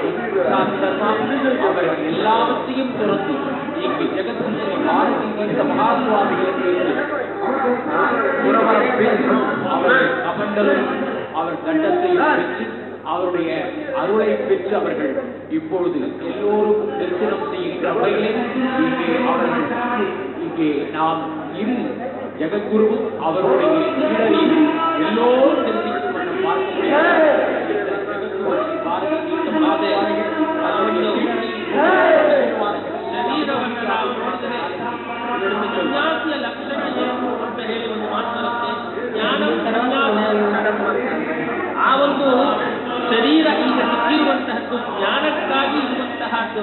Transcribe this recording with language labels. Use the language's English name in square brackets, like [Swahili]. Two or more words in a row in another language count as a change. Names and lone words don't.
[Tamil] அவர்கள் எல்லாவற்றையும் துறந்து இங்கு ஜெகத்குரு பாரதி தீர்த்த மகாசுவாமிகளுக்கு புறவரம் பெற்று அவர் கமண்டலும் அவர் கண்டத்தையும் பெற்று அவருடைய அருளை பெற்று அவர்கள் இப்பொழுது எல்லோருக்கும் தரிசனம் செய்கின்ற வகையில் இங்கே நாம் இரு ஜெகத்குருவும் அவருடைய சீடரையும் எல்லோரும் தரிசிக்கும் வண்ணம் பார்க்க [Kannada] ಶರೀರವನ್ನು ನಾವು ನೋಡಿದರೆ ಸನ್ಯಾಸಿಯ ಲಕ್ಷಣ ಏನು ಅಂತ ಹೇಳಿ ಒಂದು ಮಾತು ಬರುತ್ತೆ. ಜ್ಞಾನ ಆ ಒಂದು ಶರೀರ ಈಗ ಸಿಕ್ಕಿರುವಂತಹದ್ದು ಜ್ಞಾನಕ್ಕಾಗಿ ಇರುವಂತಹದ್ದು.